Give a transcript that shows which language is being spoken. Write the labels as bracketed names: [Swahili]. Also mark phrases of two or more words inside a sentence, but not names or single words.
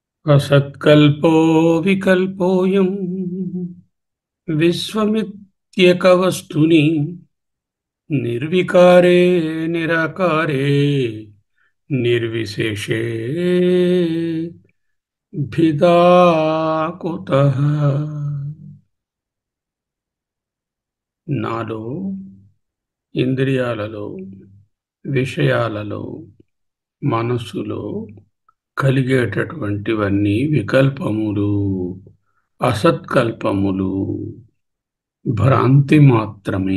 [Sanskrit] असत्कल्पो विकल्पोऽयं विश्वमित्येकवस्तुनि निर्विकारे निराकारे निर्विशेषे भिदा कुतः. [Telugu] నాలో, ఇంద్రియాలలో, విషయాలలో, మనస్సులో కలిగేటటువంటివన్నీ వికల్పములు, అసత్కల్పములు, భ్రాంతి మాత్రమే.